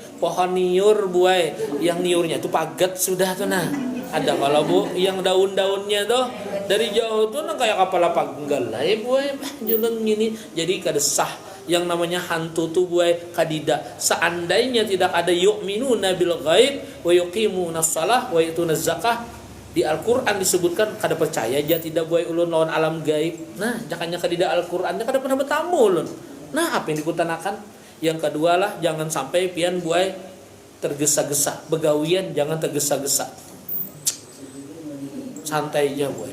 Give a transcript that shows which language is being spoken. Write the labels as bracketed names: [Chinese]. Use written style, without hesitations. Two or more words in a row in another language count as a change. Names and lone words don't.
[Banjar] Pohon niur buai. Yang niurnya tuh pagat sudah tuh nah. Ada kalau bu yang daun-daunnya tuh dari jauh tuh nah kayak kepala panggal lah ya buai jalan gini. Jadi kadesah yang namanya hantu tuh buai kadida. Seandainya tidak ada [Arabic] يؤمنون بالغيب ويقيمون الصلاة ويؤتون الزكاة [Banjar] di Al-Qur'an disebutkan kada percaya aja tidak buai ulun lawan alam gaib. Nah, jakanya kadida Al-Qur'annya kada pernah bertamu ulun. Nah, apa yang dikutanakan? Yang kedua lah jangan sampai pian buai tergesa-gesa. Begawian jangan tergesa-gesa. Santai aja boy.